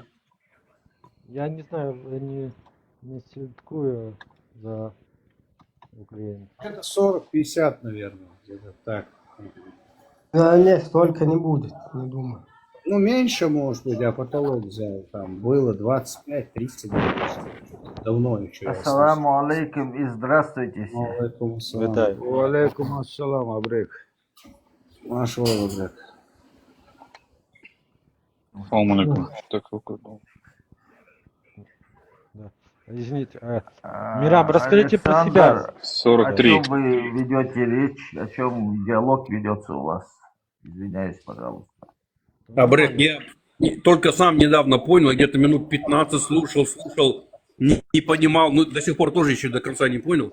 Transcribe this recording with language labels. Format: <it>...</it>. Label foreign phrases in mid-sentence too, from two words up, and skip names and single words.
<ru>Я не знаю, я не слідкую за Украиной. Это 40-50, наверное, где-то так. Да нет, столько не будет, не думаю. Ну, меньше, может быть, я потолок взял. Там было 25-30. Давно еще.</ru> <ar>السلام عليكم</ar> <ru>и здравствуйте все.</ru> <ar>عليكم السلام. عليكم السلام, Абрек.</ar> <ru>Машу Абрек.</ru> <ar>السلام عليكم.</ar> <ru>Извините. Мирам, расскажите про себя. 43. О чем вы ведете речь, о чем диалог ведется у вас? Извиняюсь, пожалуйста. Абрек, я только сам недавно понял, где-то минут 15 слушал, не понимал, ну до сих пор тоже еще до конца не понял.</ru>